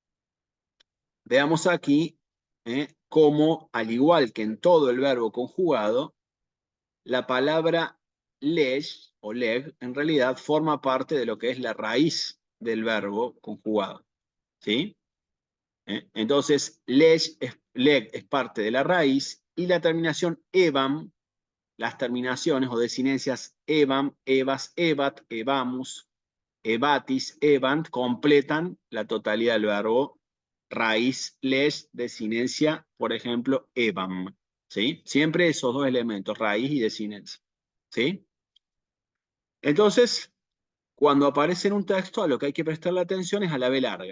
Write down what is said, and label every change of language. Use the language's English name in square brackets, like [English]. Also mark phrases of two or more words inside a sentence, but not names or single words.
[Spanish] Veamos aquí cómo, al igual que en todo el verbo conjugado, la palabra leg o leg en realidad forma parte de lo que es la raíz del verbo conjugado. ¿Sí? Entonces, leg es parte de la raíz y la terminación evam, las terminaciones o desinencias [Latin] evam, evas, evat, evamus, evatis, evant, [Spanish] completan la totalidad del verbo raíz, leg, desinencia, por ejemplo, evam. ¿Sí? Siempre esos dos elementos, raíz y desinencia. ¿Sí? Entonces, cuando aparece en un texto, a lo que hay que prestarle atención es a la B larga.